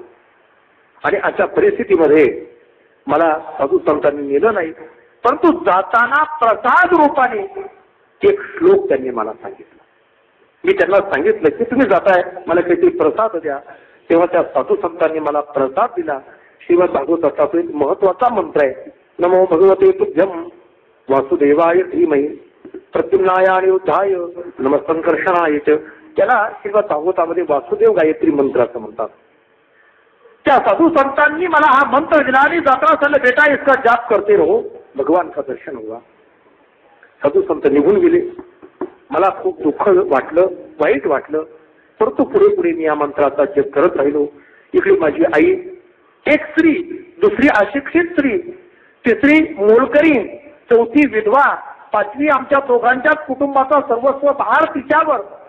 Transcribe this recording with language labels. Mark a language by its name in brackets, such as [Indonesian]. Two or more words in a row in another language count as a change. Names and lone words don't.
[Marathi] आणि अशा परिस्थितीमध्ये मला साधू संतांनी नेलं नाही, परंतु जाताना प्रसाद रूपाने एक श्लोक त्यांनी मला सांगितला. मी त्यांना सांगितलं की तुम्ही जाताय, मला काहीतरी प्रसाद द्या. तेव्हा त्या साधू संतांनी मला प्रसाद दिला. श्रीमद भागवताचा तो एक महत्वाचा मंत्र आहे, [Sanskrit] नमो भगवते तुभ्यम वासुदेवाय धीमहि प्रद्युम्नाय युद्धाय नमः संकर्षणाय. [Marathi] त्याला श्रीमद भागवतामध्ये वासुदेव गायत्री मंत्र असं म्हणतात. त्या साधू संतांनी मला हा मंत्र दिला आणि जाताना सांगितलं, [Hindi] बेटा इसका जाप करते रहो, भगवान का दर्शन हुआ. [Marathi] साधू संत निघून गेले. मला खूप दुःख वाटलं, वाईट वाटलं, परंतु पुढे पुढे मी या मंत्राचा जप करत राहिलो. इकडे माझी आई, एक स्त्री, दुसरी अशिक्षित स्त्री, तिसरी मोलकरी, चौथी विधवा, पाचवी आमच्या दोघांच्या कुटुंबाचा सर्वस्व भार तिच्यावर.